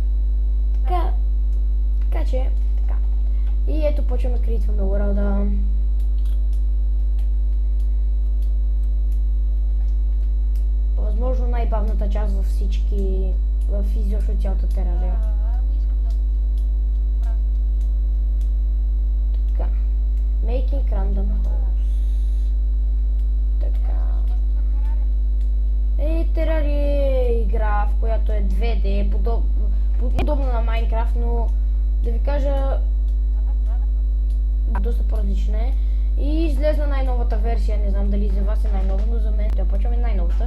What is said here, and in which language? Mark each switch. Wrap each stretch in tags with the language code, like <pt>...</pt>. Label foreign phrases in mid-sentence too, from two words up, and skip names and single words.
<bg>Така че, така. И ето почваме да критваме World-а. Възможно най-бавната част във всички, в изобщо цялата Терария. Така.</bg> <en>Making random holes.</en> <bg>Така. Терария е игра, в която е 2D, подобна на Майнкрафт, но да ви кажа доста по-различна е. И излезна най-новата версия, не знам дали за вас е най-нова, но за мен да почваме най-новата.</bg>